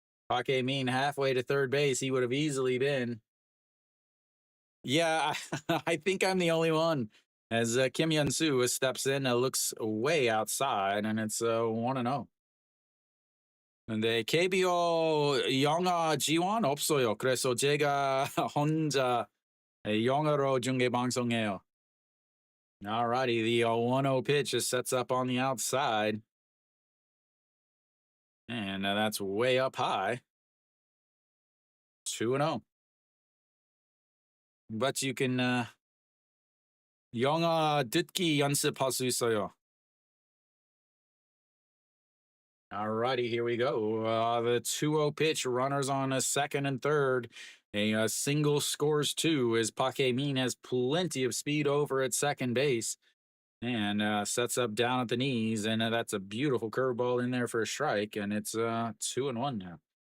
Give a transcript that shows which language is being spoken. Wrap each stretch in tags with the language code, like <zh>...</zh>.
<en>Paque Min halfway to third base. He would have easily been. Yeah, I think I'm the only one. As Kim Hyun-soo steps in, looks way outside, and it's 1-0.</en> <ko>근데 KBO 영어 지원 없어요. 그래서 제가 혼자 영어로 중계 방송해요.</ko> <en>Alrighty, the 1-0 pitch just sets up on the outside. And that's way up high. 2-0. But you can</en> <ko>영어 듣기 연습할 수 있어요.</ko> <en>Alrighty, here we go. The 2-0 pitch, runners on a second and third. A single scores two as Paque Min has plenty of speed over at second base and sets up down at the knees. And that's a beautiful curveball in there for a strike. And it's 2-1 now.</en>